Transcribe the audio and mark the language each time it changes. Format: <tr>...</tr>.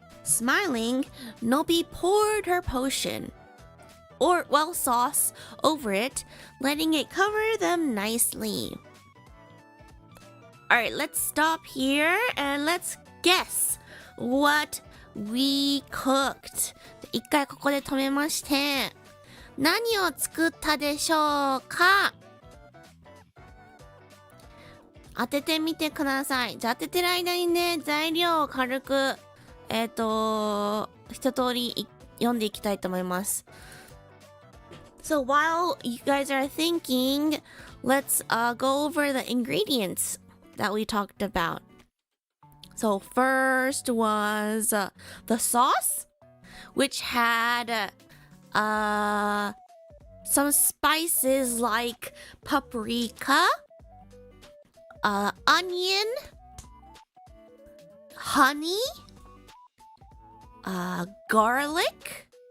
<en>Smiling, Nobi poured her potion, or well sauce, over it, letting it cover them nicely. Alright, let's stop here and let's guess what we cooked.</en> <ja>一回ここで止めまして、何を作ったでしょうか？当ててみてください。じゃあ当ててる間にね、材料を軽く、一通り読んでいきたいと思います。</ja> <en>So while you guys are thinking, let's go over the ingredients that we talked about. So first was the sauce, which had some spices like paprika, onion, honey, garlic.</en>